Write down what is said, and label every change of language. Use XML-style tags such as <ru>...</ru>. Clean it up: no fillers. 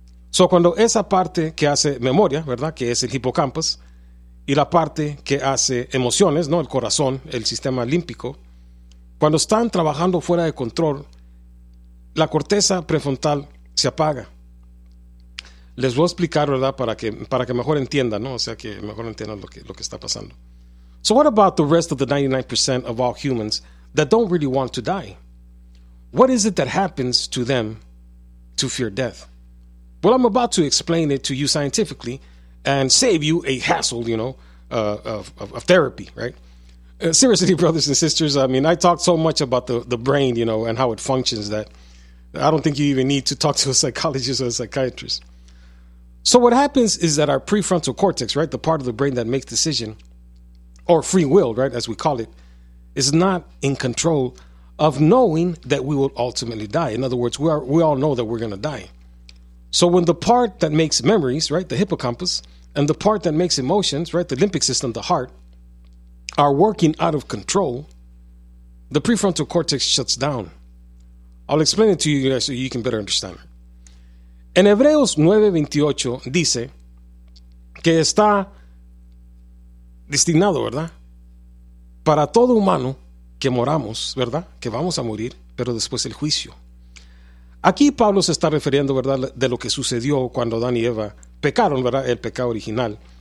<es>So, cuando esa parte que hace memoria, ¿verdad?, que es el hipocampo, y la parte que hace emociones, ¿no?, el corazón, el sistema límbico, cuando están trabajando fuera de control, la corteza prefrontal se apaga. Les voy a explicar, ¿verdad?, para que mejor entiendan, ¿no? O sea, que mejor entiendan lo que está pasando.</es> <en>So what about the rest of the 99% of all humans that don't really want to die? What is it that happens to them to fear death? Well, I'm about to explain it to you scientifically and save you a hassle, you know, of therapy, right? Seriously, brothers and sisters, I mean, I talk so much about the brain, you know, and how it functions that I don't think you even need to talk to a psychologist or a psychiatrist. So what happens is that our prefrontal cortex, right, the part of the brain that makes decision, or free will, right, as we call it, is not in control of knowing that we will ultimately die. In other words, we all know that we're going to die. So when the part that makes memories, right, the hippocampus, and the part that makes emotions, right, the limbic system, the heart, are working out of control, the prefrontal cortex shuts down. I'll explain it to you guys so you can better understand.</en> <es>En Hebreos 9:28 dice que está destinado, ¿verdad?, para todo humano que moramos, ¿verdad?, que vamos a morir, pero después el juicio. Aquí Pablo se está refiriendo, ¿verdad?, de lo que sucedió cuando Adán y Eva pecaron, ¿verdad?, el pecado original.</es>